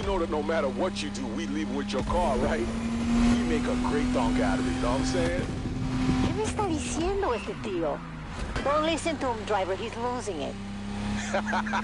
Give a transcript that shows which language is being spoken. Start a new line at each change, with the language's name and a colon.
English: No matter what you do, we leave with your car, right? You make a great donk out of it, you know what I'm saying?
Spanish: ¿Qué me está diciendo este tío?
English: Don't listen to him, driver. He's losing it.